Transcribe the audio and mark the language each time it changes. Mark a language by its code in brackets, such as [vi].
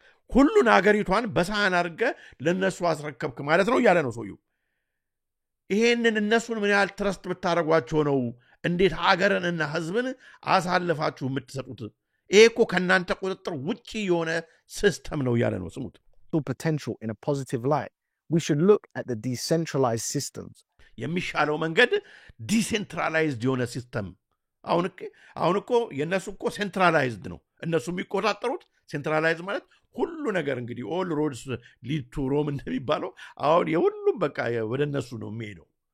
[am] ሁሉን አገሪቷን በሳህን አድርገ ለነሱ አስረከብክ ማለት ነው እያለ ነው ሰውየው። ይሄንን እነሱን ምን ያህል ትረስት ብታደርጓቸው ነው እንዴት ሀገርንና ህዝብን አሳልፋችሁ የምትሰጡት? ይሄ እኮ ከእናንተ ቁጥጥር ውጪ የሆነ ሲስተም ነው እያለ ነው። ስሙት። [en] potential in a positive light, we should look at the decentralized systems. [am] የሚሻለው መንገድ ዲሴንትራላይዝድ የሆነ ሲስተም። አሁን እኮ የነሱ እኮ ሴንትራላይዝድ ነው እነሱ የሚቆጣጠሩት። ሴንትራላይዝ ማለት ሁሉ ነገር እንግዲህ [en] ኦል ሮድስ ሊድ ቱ ሮም [am] እንደሚባለው አሁን የሁሉም በቃ ወደ እነሱ ነው የሚሄደው።